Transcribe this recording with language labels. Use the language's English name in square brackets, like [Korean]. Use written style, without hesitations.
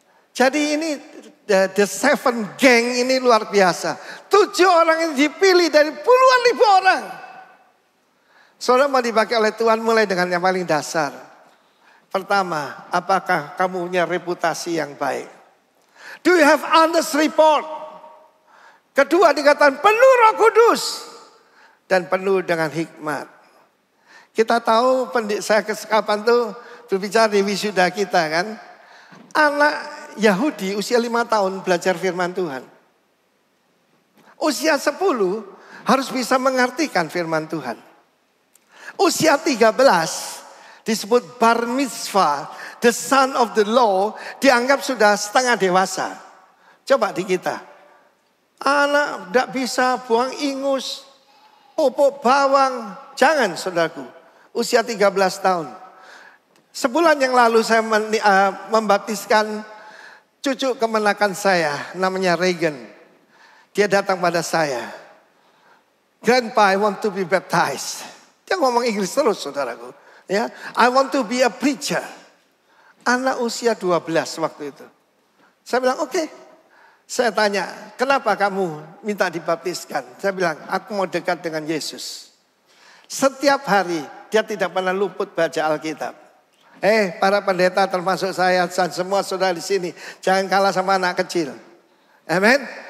[Indonesian] Jadi ini [English] the seven gang [Indonesian] ini luar biasa. 7 orang yang dipilih dari puluhan ribu orang. Saudara mau dipakai oleh Tuhan mulai dengan yang paling dasar. Pertama, apakah kamu punya reputasi yang baik? [English] Do you have honest report? [Indonesian] Kedua dikatakan penuh Roh Kudus dan penuh dengan hikmat. Kita tahu saya kapan tuh berbicara di wisuda kita kan. Anak Yahudi usia 5 tahun belajar firman Tuhan. Usia 10 harus bisa mengartikan firman Tuhan. Usia 13 disebut bar mitzvah, [English] the son of the law, [Indonesian] dianggap sudah setengah dewasa. Coba di kita. Anak tidak bisa buang ingus, pupuk bawang. Jangan saudaraku, usia 13 tahun. Sebulan yang lalu saya membaptiskan cucu kemenakan saya, namanya Reagan. Dia datang pada saya. [English] Grandpa, I want to be baptized. [Indonesian] Dia ngomong Inggris terus saudaraku. [English] Ya, I want to be a preacher. [Indonesian] Anak usia 12 waktu itu. Saya bilang oke. Saya tanya, kenapa kamu minta dibaptiskan? Saya bilang, aku mau dekat dengan Yesus. Setiap hari dia tidak pernah luput baca Alkitab. Para pendeta termasuk saya dan semua saudara di sini, jangan kalah sama anak kecil. Amin.